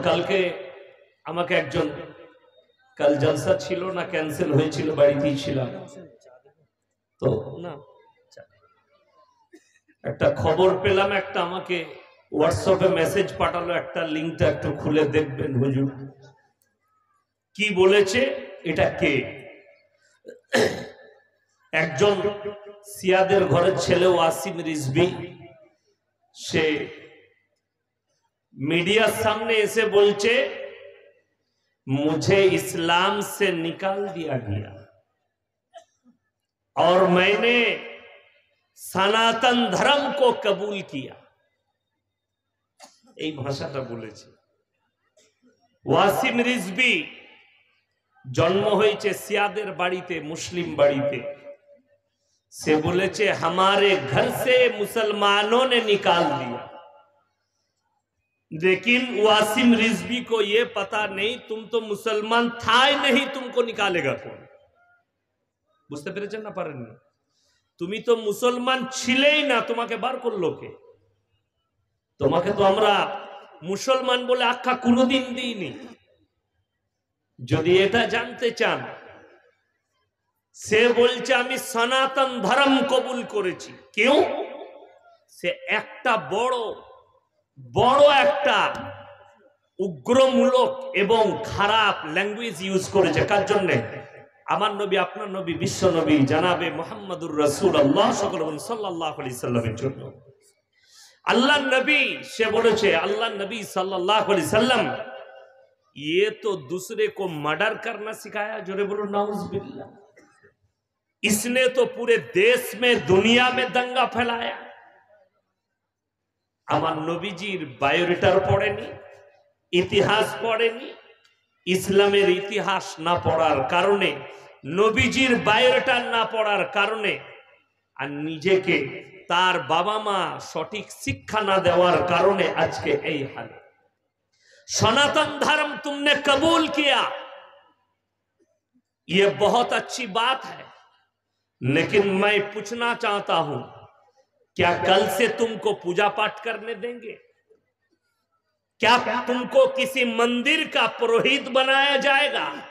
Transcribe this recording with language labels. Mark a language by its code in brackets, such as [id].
[bn] কালকে আমাকে একজন, কাল জলসা ছিল না, ক্যান্সেল হয়েছিল, বাড়িতেই ছিলাম তো না, একটা খবর পেলাম, একটা আমাকে হোয়াটসঅ্যাপে মেসেজ পাঠালো, একটা লিঙ্কটা একটু খুলে দেখবেন হুজুর কি বলেছে। এটা কে? একজন সিয়াদের ঘরের ছেলে ওয়াসিম রিজভী, সে [hi] मीडिया सामने ऐसे बोलचे मुझे इस्लाम से निकाल दिया गया और मैंने सनातन धर्म को कबूल किया। [bn] এই ভাষাটা বলেছে। ওয়াসিম রিজভী জন্ম হয়েছে সিয়াদের বাড়িতে, মুসলিম বাড়িতে। [hi] से बोले हमारे घर से मुसलमानों ने निकाल दिया, लेकिन वासिम रिजवी को यह पता नहीं तुम तो मुसलमान था ही नहीं, तुमको निकालेगा कौन। [bn] বুঝতে পেরেছেন না পারেননি? তুমি তো মুসলমান ছিলেই না, তোমাকে বার করলো কে? তোমাকে তো আমরা মুসলমান বলে আখ্যা কোনোদিন দিইনি। যদি এটা জানতে চান, সে বলছে আমি সনাতন ধর্ম কবুল করেছি। কেউ? সে একটা বড় বড় একটা উগ্রমূলক এবং খারাপ ল্যাঙ্গুয়েজ ইউজ করেছে। কার জন্য? আমার নবী, আপনার নবী, বিশ্ব নবী জানাবে মুহাম্মদুর রাসূলুল্লাহ সাল্লাল্লাহু আলাইহি সাল্লামের জন্য। আল্লাহ নবী, সে বলেছে [hi] अल्लाह नबी सल्लल्लाहु अलैहि वसल्लम ये तो दूसरे को मर्डर करना सिखाया। जोरे बोलो नाउज़ुबिल्लाह। इसने तो पूरे देश में, दुनिया में दंगा फैलाया। [bn] আমার নবীজির বায়োডাটার পড়েনি, ইতিহাস পড়েনি। ইসলামের ইতিহাস না পড়ার কারণে, নবীজির বায়োডাটা না পড়ার কারণে, আর নিজেকে তার বাবা মা সঠিক শিক্ষা না দেওয়ার কারণে আজকে এই হাল। [hi] सनातन धर्म तुमने कबूल किया, ये बहुत अच्छी बात है, लेकिन मैं पूछना चाहता हूं, क्या कल से तुमको पूजा पाठ करने देंगे? क्या तुमको किसी मंदिर का पुरोहित बनाया जाएगा?